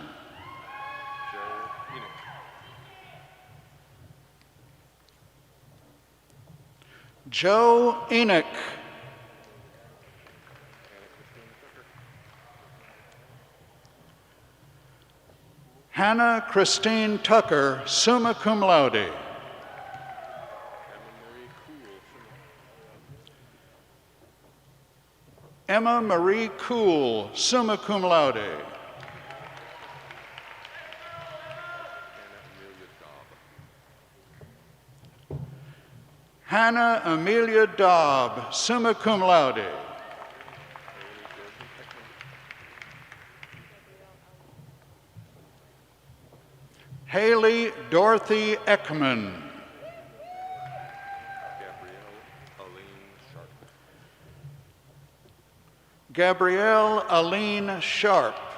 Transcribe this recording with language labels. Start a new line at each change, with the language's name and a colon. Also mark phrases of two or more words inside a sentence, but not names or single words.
English: Joe Enoch. Hannah Christine Tucker,
Latin: summa cum laude.
English: Emma Marie Cool,
Latin: summa cum laude.
English: Hannah Amelia Dobb,
Latin: summa cum laude.
English: Haley Dorothy Ekman. Gabrielle Aline Sharp.